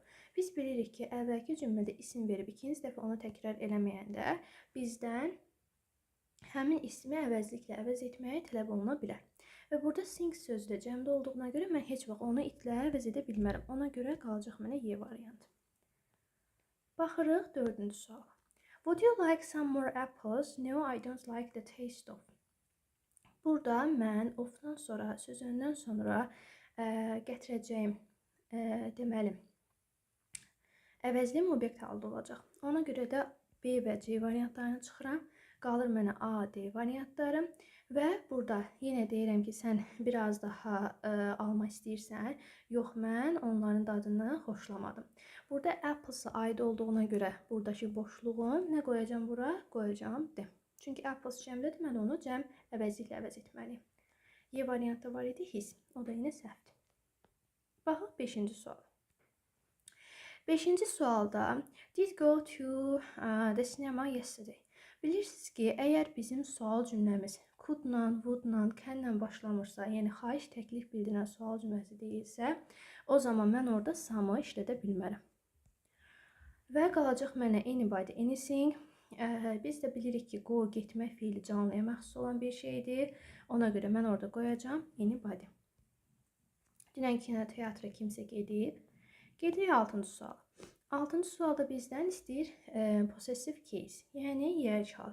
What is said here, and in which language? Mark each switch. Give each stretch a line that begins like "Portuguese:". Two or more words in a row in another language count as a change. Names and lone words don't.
Azerbaijani: Biz bilirik ki, əvvəlki cümlədə isim verib ikinci dəfə onu təkrar eləməyəndə bizdən həmin ismi əvəzliklə əvəz etməyə tələb oluna bilər. Və burada things sözü də cəmdə olduğuna görə mən heç vaxt onu itlə əvəz edə bilmərəm. Ona görə qalacaq mənə Y variantı. Baxırıq dördüncü suala.
English: Would you like some more apples? No, I don't like the taste of.
Azerbaijani: Burada mən of-dan sonra, sözündən sonra gətirəcəyim deməli əvəzliyim obyekt halda olacaq. Ona görə də B və C variantlarını çıxıram. Qalır mənə A, D variantları və burada yenə deyirəm ki, sən biraz daha alma istəyirsən. Yox, mən onların dadını xoşlamadım. Burada apples-a aid olduğuna görə buradakı boşluğum nə qoyacağım bura? Qoyacağım D. Çünki apples cəmdə deməli onu cəm əvəzliklə əvəz etməliyim. Y variantı var idi his. O da yenə səhvdir. Baxaq 5-ci sual. 5-ci sualda
English: did go to the cinema yesterday.
Azerbaijani: Bilirsiniz ki, əgər bizim sual cümləmiz could-la, would-la, can-la başlamırsa, yəni xahiş, təklif bildirən sual cümləsi deyilsə, o zaman mən orada some-ı işlədə bilmərəm. Və qalacaq mənə anybody, anything. Biz də bilirik ki, go, getmək fiili canlıya məxsus olan bir şeydir. Ona görə mən orada qoyacağım anybody. Dünən kinoteatra kimsə gedib. Gedirik 6-cı sual. 6-cı sualda bizdən istəyir
English: possessive case,
Azerbaijani: yəni yerli hal.